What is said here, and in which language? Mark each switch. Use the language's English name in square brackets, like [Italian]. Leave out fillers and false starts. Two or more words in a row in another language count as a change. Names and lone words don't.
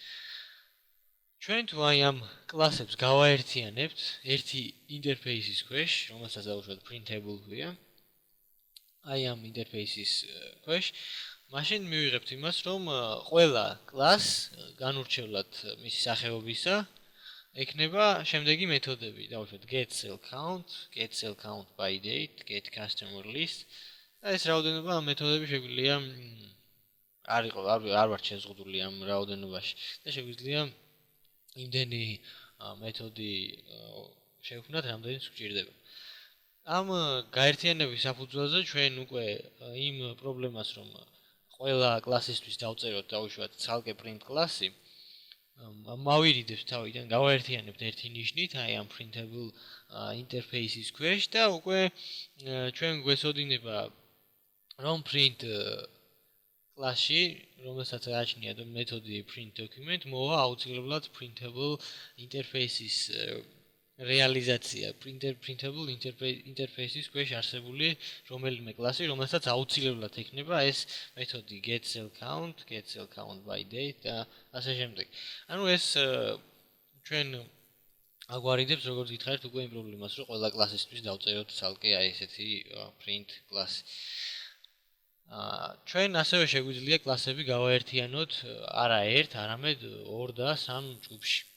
[Georgian] ჩვენ თუ აი ამ კლასებს გავაერთიანებთ ერთი ინტერფეისის ქვეშ, რომელსაც დავუშვათ printable ქვია, აი ამ ინტერფეისის ქვეშ, მაშინ მივიღებთ იმას, რომ ყველა კლასს განურჩევლად მისი სახეობისა ექნება შემდეგი მეთოდები. [English] დავუშვათ get cell count by date, get customer list. [Georgian] ეს რაოდენობა ამ მეთოდები შეგვიძლია არ ვარ შეზღუდული ამ რაოდენობაში და შეგვიძლია იმდენი მეთოდი შევქმნათ, რამდენიც გვჭირდება. ამ გაერთიანების საფუძველზე ჩვენ უკვე იმ პრობლემას, რომ ყველა კლასისთვის დავწეროთ დავუშვათ ცალკე print კლასი, მავირიდებს თავიდან, გავაერთიანებთ ერთი ნიშნით, აი ამ [English] printable interfaces [Georgian] ქვეშ და უკვე ჩვენ გვესოდინება რომ print კლასში, რომელსაც გააჩნია მეთოდი [English] print document, [Georgian] მოვა აუცილებლად [English] printable interfaces [Georgian] რეალიზაცია, [English] printable interfaces [Georgian] ქვეშ არსებული რომელიმე კლასი, რომელსაც აუცილებლად ექნება ეს მეთოდი [English] get cell count by date [Georgian] და ასე შემდეგ. ანუ ეს ჩვენ აგვარიდებს როგორც გითხარით უკვე იმ პრობლემას, რომ ყველა კლასისთვის დავწეროთ ცალკე აი ესეთი print კლასი. ჩვენ ასევე შეგვიძლია კლასები გავაერთიანოთ არა ერთ, არამედ 2 და 3 ჯგუფში.